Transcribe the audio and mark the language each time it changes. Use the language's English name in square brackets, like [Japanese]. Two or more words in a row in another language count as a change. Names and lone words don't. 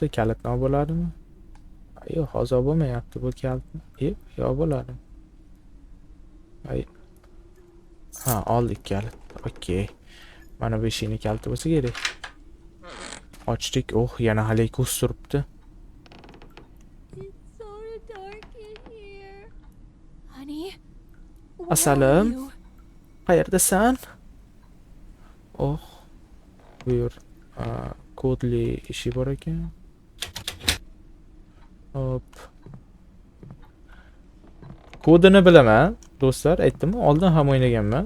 [Uzbek] Kalit nima bo'ladimi? Yo'q, hozir bo'lmayapti bu kalitni. Yo'q bo'ladi. Ay. Ha, oldik kalit. Okey. Mana bu eshikning kaliti bo'lsa kerak. Ochdik. Oh, yana haligi ko'z turibdi. [English] It's so dark in here. [Uzbek] Honey? Asalim? Qayerdasan? Oh. Bu yer kodli ishi bor ekan. Hop. Kodini bilaman, do'stlar, aytdim, oldin ham o'ynaganman.